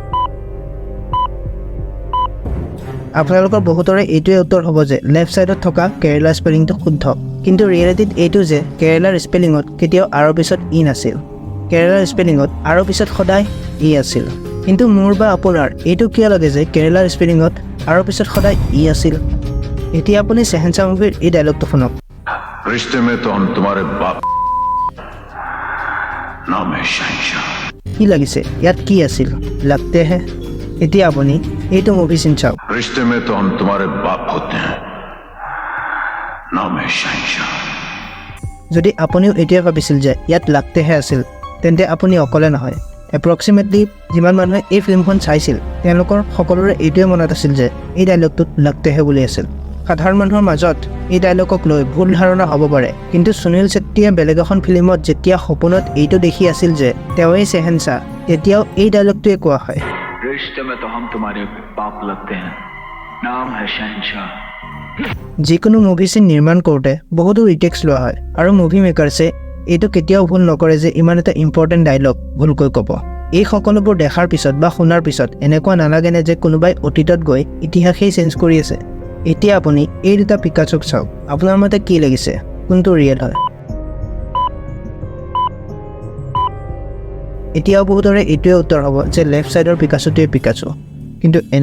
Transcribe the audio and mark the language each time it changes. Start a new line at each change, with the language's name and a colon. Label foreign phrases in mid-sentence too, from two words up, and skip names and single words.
Assamese: আপোনালোকৰ বহুতৰে এইটোৱে উত্তৰ হ'ব যে লেফ্ট ছাইডত থকা কেৰেলা স্পেলিংটো শুদ্ধ কিন্তু ৰিয়েলিটিত এইটো যে কেৰেলাৰ স্পেলিঙত কেতিয়াও আৰৰ পিছত ই নাছিল কেৰেলাৰ স্পেলিঙত আৰৰ পিছত সদায় ই আছিল কিন্তু মোৰ বা আপোনাৰ এইটো কিয় লাগে যে কেৰেলাৰ স্পেলিঙত আৰৰ পিছত সদায় ই আছিল এতিয়া আপুনি চেহেনশা মুভিৰ এই ডায়লগটো শুনক
Hindi: रिश्ते में तो हम तुम्हारे बाप नाम है शहंशाह
Assamese: কি লাগিছে ইয়াত কি আছিল
Hindi: लगते हैं
Assamese: এতিয়া আপুনি এইটো
English: movie scene
Assamese: চাওক
Hindi: रिश्ते में तो हम तुम्हारे बाप होते हैं नाम है शहंशाह
Assamese: যদি আপুনিও এতিয়া ভাবিছিল যে ইয়াত
Hindi: लगते हैं
Assamese: আছিল তেন্তে আপুনি অকলে নহয় এপ্ৰক্সিমেটলি যিমান মানুহে এই ফিল্মখন চাইছিল তেওঁলোকৰ সকলোৰে এইটোৱে মনত আছিল যে এই ডায়লগটোত
Hindi: लगते हैं
Assamese: বুলি আছিল সাধাৰণ মানুহৰ মাজত এই ডায়লগক লৈ ভুল ধাৰণা হ'ব পাৰে কিন্তু সুনীল ছেট্টীয়ে বেলেগ এখন ফিল্মত যেতিয়া সপোনত এইটো দেখি আছিল যে তেওঁই চেহেনশা তেতিয়াও এই ডায়লগটোৱে কোৱা হয়
Hindi: रिश्ते में तो हम तुम्हारे बाप लगते हैं नाम है शहंशाह
Assamese: যিকোনো
English: movie scene
Assamese: নিৰ্মাণ কৰোঁতে বহুতো ৰিটেক্স লোৱা হয় আৰু মুভি মেকাৰ্ছে এইটো কেতিয়াও ভুল নকৰে যে ইমান এটা
English: important dialogue
Assamese: ভুলকৈ ক'ব এই সকলোবোৰ দেখাৰ পিছত বা শুনাৰ পিছত এনেকুৱা নালাগেনে যে কোনোবাই অতীতত গৈ ইতিহাসেই চেঞ্জ কৰি আছে এতিয়া আপুনি এই দুটা পিকাচুক চাওক আপোনাৰ মতে কি লাগিছে কোনটো ৰিয়েল হয় এতিয়াও বহুতৰে এইটোৱে উত্তৰ হ'ব যে লেফ্ট ছাইডৰ পিকাচুটোৱে পিকাচু কিন্তু এনে